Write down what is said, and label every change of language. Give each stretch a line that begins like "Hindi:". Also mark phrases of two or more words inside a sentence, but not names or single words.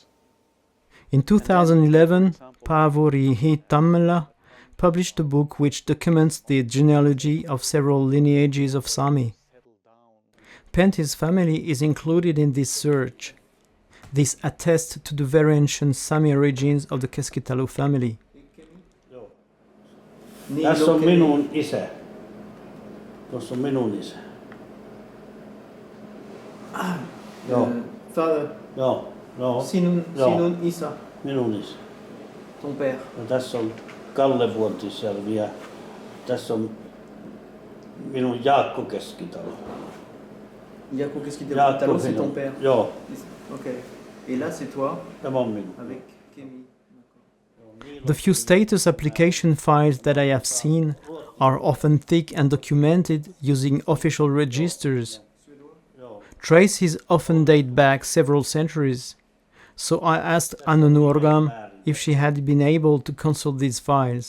English: In 2011, Paavuri Tammela published a book which documents the genealogy of several lineages of Sami. Pentti's family is included in this search. This attests to the very ancient Sami origins of the Keskitalo family.
Finnish: Tässä on minun isä. Tuossa on minun isä. Joo.
English: Father.
Finnish: Joo. Joo. Sinun isä. Minun isä.
French: Ton père.
Finnish: Ja tässä on Kalle Vuontisjärvi ja tässä on minun Jaakko Keskitalo. Jaakko Keskitalo,
French: c'est ton père.
Finnish: Joo.
French: Ok. Et là, c'est toi.
Finnish: Tämä on minun.
French: Avec Kemi.
English: The few status application files that I have seen are often thick and documented using official registers. Traces often date back several centuries, so I asked Anne Nuorgam if she had been able to consult these files.